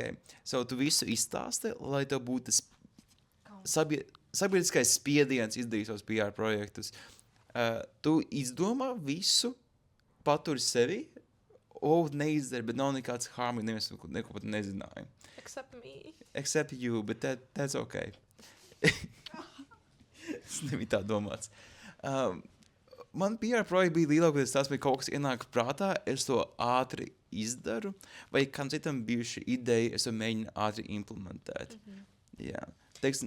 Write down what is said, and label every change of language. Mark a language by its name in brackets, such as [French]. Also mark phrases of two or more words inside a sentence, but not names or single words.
[Latvian] So tu visu izstāsti, lai tev būtu kauns. sabiedriskais spiediens izdarīt savus PR projektus. Tu izdomā visu, paturi sevi, neizdari, bet nav nekāds harmony, neviens neko pat nezināja. [English] Except me. Except you, but that's okay. [Latvian] Tas nebija tā domāts. Man PR projekti bija lielākoties tas, vai kaut kas ienāk prātā, es to ātri izdaru, vai kam citam bijuši ideja, es to mēģinu ātri implementēt. Jā. Teiksim,